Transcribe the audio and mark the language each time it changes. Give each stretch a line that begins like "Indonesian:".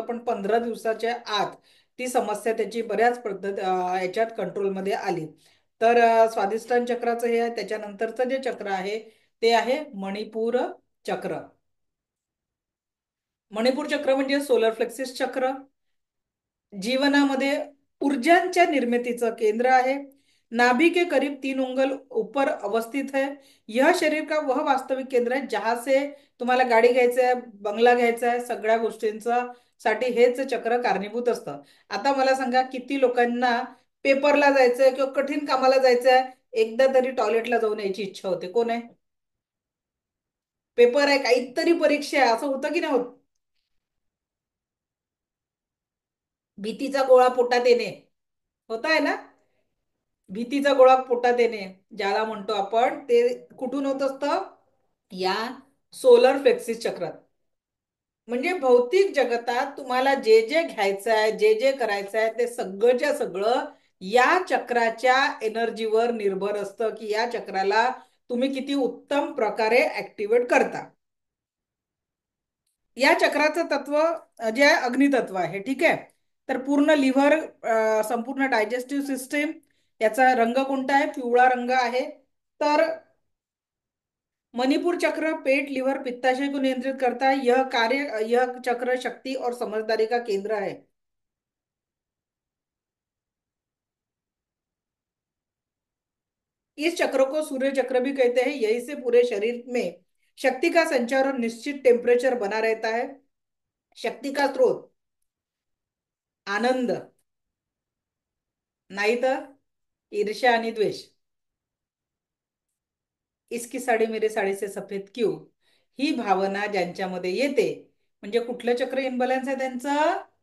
Marathi: पण 15 दिवसाच्या आत ती समस्या त्याची बऱ्याच पद्धत याच्यात कंट्रोलमध्ये आली. तर स्वादिष्टान चक्राचं हे आहे. त्याच्यानंतरचं जे चक्र आहे ते आहे मणिपूर चक्र. मणिपूर चक्र म्हणजे सोलर फ्लेक्सिस चक्र. जीवनामध्ये ऊर्जांच्या निर्मितीचं केंद्र आहे.
Hindi: नाभि के करीब 3 उंगल ऊपर अवस्थित है. यह शरीर का वह वास्तविक केंद्र है जहां से
Marathi: तुम्हाला गाडी घ्यायचं आहे, बंगला घ्यायचा आहे, सगळ्या गोष्टींचा साठी हेच चक्र कारणीभूत असतं. आता मला सांगा, किती लोकांना पेपरला जायचंय किंवा कठीण कामाला जायचंय, एकदा तरी टॉयलेटला जाऊन यायची इच्छा होते? कोण आहे? पेपर आहे, काहीतरी परीक्षा आहे, असं होतं की नाही होत? भीतीचा गोळा पोटात येणे होत आहे ना. भीतीचा गोळा पोटात येणे ज्याला म्हणतो आपण, ते कुठून होत असतं? या सोलर प्लेक्सिस चक्रात. म्हणजे भौतिक जगतात तुम्हाला जे जे घ्यायचं आहे, जे जे करायचं आहे, ते सगळंच्या सगळं या चक्राच्या एनर्जीवर निर्भर असतं, की या चक्राला तुम्ही किती उत्तम प्रकारे ऍक्टिवेट करता. या चक्राचं तत्व जे आहे अग्नितत्व आहे, ठीक आहे. तर पूर्ण लिव्हर, संपूर्ण डायजेस्टिव्ह सिस्टीम, याचा रंग कोणता आहे? पिवळा रंग आहे.
Hindi: तर मणिपुर चक्र पेट, लिवर, पित्ताशय को नियंत्रित करता है. यह चक्र शक्ति और समझदारी का केंद्र है. इस चक्र को सूर्य चक्र भी कहते हैं. यही से पूरे शरीर में शक्ति का संचार और निश्चित टेम्परेचर बना रहता है. शक्ति का स्रोत आनंद,
Marathi: नाही तर ईर्ष्या आणि द्वेष.
Hindi: इसकी साडी मेरे साडी से सफेद क्यों,
Marathi: ही भावना ज्यांच्यामध्ये येते, म्हणजे कुठलं चक्र इनबॅलन्स आहे त्यांचं?